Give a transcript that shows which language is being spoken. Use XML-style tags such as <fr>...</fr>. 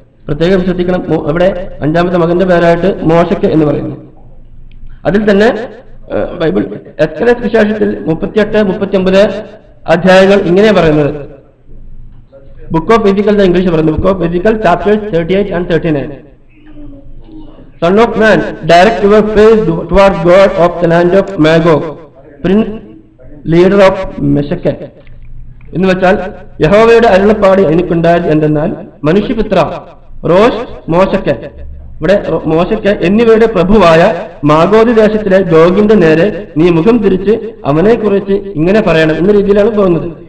<ml>പ്രത്യേകം ശ്രദ്ധിക്കണം, അവിടെ 5ാമത്തെ മകന്റെ പേരായിട്ട് മോശക്ക് എന്ന് പറയുന്നു. അതിൽ തന്നെ ബൈബിൾ എസ്കലേസ് വിശേഷത്തിൽ 38-39 അധ്യായങ്ങൾ ഇങ്ങനെ പറയുന്നത്. ബുക്ക് ഓഫ് എസിക്കൽ ഇംഗ്ലീഷ് പറയുന്നു. Book of എസിക്കൽ chapters 38 and 39.</ml> <en>Son of man, direct your face towards God of the land of Magog, prince, leader of Meshech.</en> <ml>എന്ന് വെച്ചാൽ യഹോവയുടെ അരുളപ്പാട് എനിക്കുണ്ടായത് എന്തെന്നാൽ, മനുഷ്യപുത്ര, റോഷ്, മോശക്ക്, ഇവിടെ മോശക്ക് എന്നിവയുടെ പ്രഭുവായ മാഗോദ് ദേശത്തിലെ ഗോഗിന്റെ നേരെ നീ മുഖം തിരിച്ച് അവനെ കുറിച്ച് ഇങ്ങനെ പറയണം എന്ന രീതിയിലാണ് പോകുന്നത്.</ml>